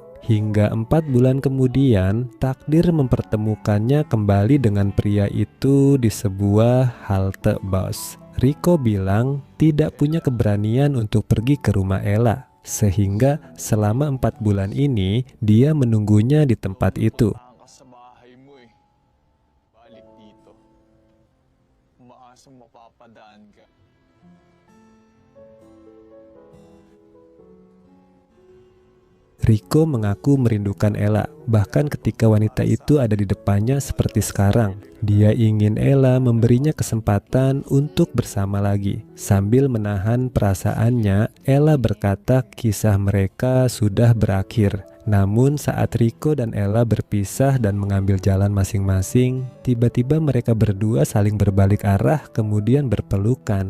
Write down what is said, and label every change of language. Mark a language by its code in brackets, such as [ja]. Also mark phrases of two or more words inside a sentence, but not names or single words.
[id] Hingga 4 bulan kemudian, takdir mempertemukannya kembali dengan pria itu di sebuah halte bus. Rico bilang tidak punya keberanian untuk pergi ke rumah Ella, sehingga selama 4 bulan ini dia menunggunya di tempat itu. [tl] Ka sa bahay mo eh. Balik dito. Umaasa mapapadaan ka. [id] Rico mengaku merindukan Ella, bahkan ketika wanita itu ada di depannya seperti sekarang. Dia ingin Ella memberinya kesempatan untuk bersama lagi. Sambil menahan perasaannya, Ella berkata kisah mereka sudah berakhir. Namun saat Rico dan Ella berpisah dan mengambil jalan masing-masing, tiba-tiba mereka berdua saling berbalik arah kemudian berpelukan.